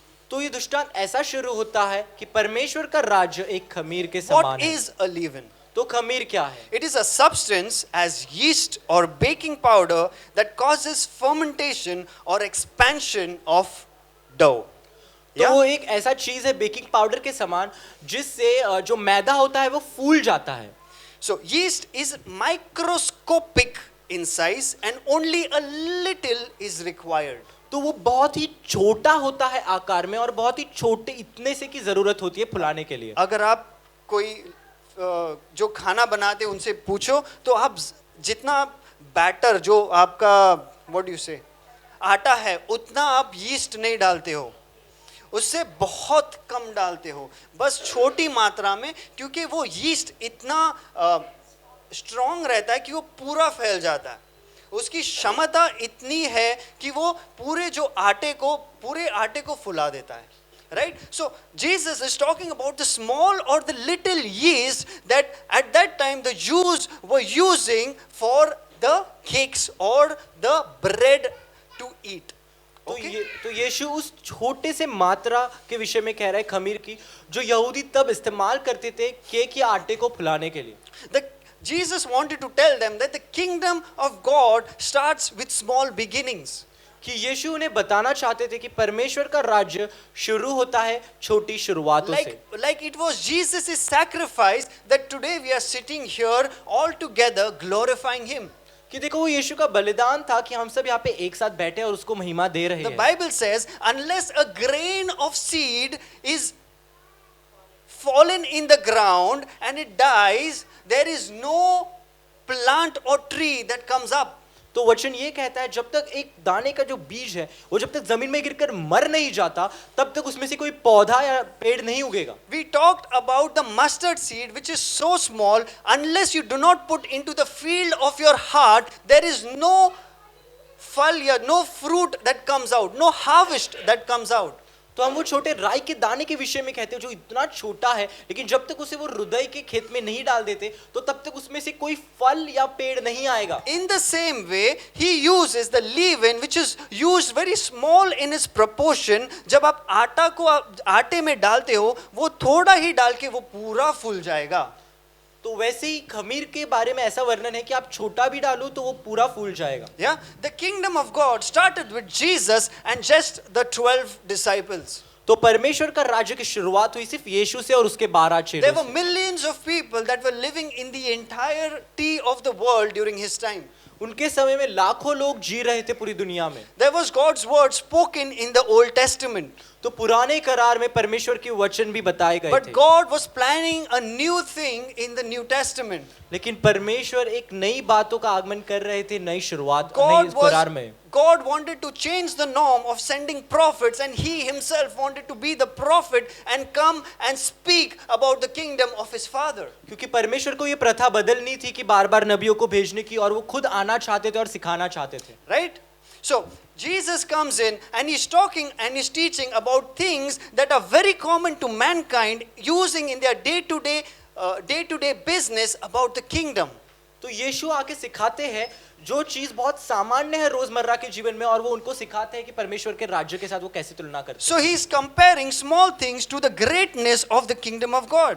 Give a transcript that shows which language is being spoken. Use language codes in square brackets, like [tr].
[hi] तो ये दृष्टांत ऐसा शुरू होता है कि परमेश्वर का राज्य एक खमीर के समान [en] What [hi] है. [en] is a leaven? [hi] तो खमीर क्या है? [en] It is a substance as yeast or baking powder that causes fermentation or expansion of dough. [hi] तो वो एक ऐसा चीज है बेकिंग पाउडर के समान जिससे जो मैदा होता है वो फूल जाता है. [en] So yeast is microscopic in size and only a little is required. [hi] तो वो बहुत ही छोटा होता है आकार में और बहुत ही छोटे इतने से की जरूरत होती है फुलाने के लिए. अगर आप कोई जो खाना बनाते उनसे पूछो तो आप जितना बैटर जो आपका [en] what you say [hi] आटा है उतना आप यीस्ट नहीं डालते हो, उससे बहुत कम डालते हो, बस छोटी मात्रा में, क्योंकि वो यीस्ट इतना स्ट्रॉन्ग रहता है कि वो पूरा फैल जाता है. उसकी क्षमता इतनी है कि वो पूरे आटे को फुला देता है. [en] Right? So Jesus is talking about the small or the little yeast that at that time the Jews were using for the cakes or the bread to eat. [hi] तो यीशु उस छोटे से मात्रा के विषय में कह रहा है खमीर की, जो यहूदी तब इस्तेमाल करते थे केक या आटे को फुलाने के लिए. [en] Jesus wanted to tell them that the kingdom of God starts with small beginnings. [hi] कि यीशु उन्हें बताना चाहते थे कि परमेश्वर का राज्य शुरू होता है छोटी शुरुआतों से. [en] Like it was Jesus' sacrifice that today we are sitting here all together glorifying him. [hi] कि देखो वो यीशु का बलिदान था कि हम सब यहाँ पे एक साथ बैठे और उसको महिमा दे रहे [en] The [hi] हैं. [en] Bible says, unless a grain of seed is fallen in the ground and it dies, there is no plant or tree that comes up. [hi] तो वचन ये कहता है जब तक एक दाने का जो बीज है वो जब तक जमीन में गिरकर मर नहीं जाता तब तक उसमें से कोई पौधा या पेड़ नहीं उगेगा. [en] We talked about the mustard seed which is so small, unless you do not put into the field of your heart, there is no no fruit that comes out, no harvest that comes out. [hi] तो हम वो छोटे राई के दाने के विषय में कहते हैं जो इतना छोटा है, लेकिन जब तक उसे वो हृदय के खेत में नहीं डाल देते तो तब तक उसमें से कोई फल या पेड़ नहीं आएगा. [en] In the same way, he uses the leaven which is used very small in its proportion. [hi] जब आप आटे में डालते हो वो थोड़ा ही डाल के वो पूरा फूल जाएगा. तो वैसे ही खमीर के बारे में ऐसा वर्णन है कि आप छोटा भी डालो तो वो पूरा फूल जाएगा. [en] Yeah, the kingdom of God started with Jesus and just the 12 disciples. [hi] तो परमेश्वर का राज्य की शुरुआत हुई सिर्फ यीशु से और उसके 12 [en] There [hi] चेलों [en] were [hi] से. [en] millions of people that were living in the entirety of the world during his time. [hi] उनके समय में लाखों लोग जी रहे थे पूरी दुनिया में. [en] There was God's word spoken in the Old Testament. [hi] तो पुराने करार में परमेश्वर के वचन भी बताए गए [en] But [hi] थे. [en] God was planning a new thing in the New Testament. [hi] लेकिन परमेश्वर एक नई बातों का आगमन कर रहे थे, नई शुरुआत नई करार में. [en] God wanted to change the norm of sending prophets, and he himself wanted to be the prophet and come and speak about the kingdom of his father. [hi] क्योंकि परमेश्वर को ये प्रथा बदलनी थी कि बार-बार नबियों को भेजने की, और वो खुद आना चाहते थे और सिखाना चाहते थे. [en] Right? So Jesus comes in and he's talking and he's teaching about things that are very common to mankind, using in their day-to-day business about the kingdom. [hi] तो यीशु आके सिखाते हैं जो चीज बहुत सामान्य है रोजमर्रा के जीवन में, और वो उनको सिखाते हैं कि परमेश्वर के राज्य के साथ वो कैसे तुलना करते [en] So he's comparing small things to the greatness of the kingdom of God.